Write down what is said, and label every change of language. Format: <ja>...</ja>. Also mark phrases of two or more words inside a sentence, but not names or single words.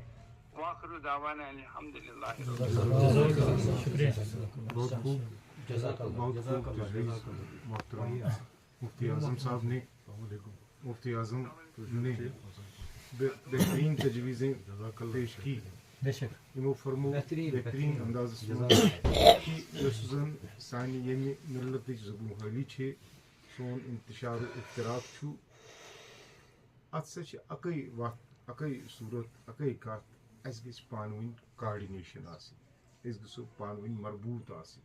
<ar>واخر دعوانا الحمدللہ.</ar> <ur>بہت خوب محترم مفتی اعظم صاحب نے مفتی اعظم نے بہترین تجویزیں پیش کی.</ur> <ks>یمو فرمو بہترین انداز یس زن سانہ یمہ ملتچ زبون حالی چھ سون انتشار و افتراق چھُ ات سا چھ اکے وقت اکے صورت اکے کت اس گژھِ پانہٕ ؤنۍ کاڈِنیشن آسٕنۍ، أسۍ گژھو پانہٕ ؤنۍ مربوط آسٕنۍ.</ks>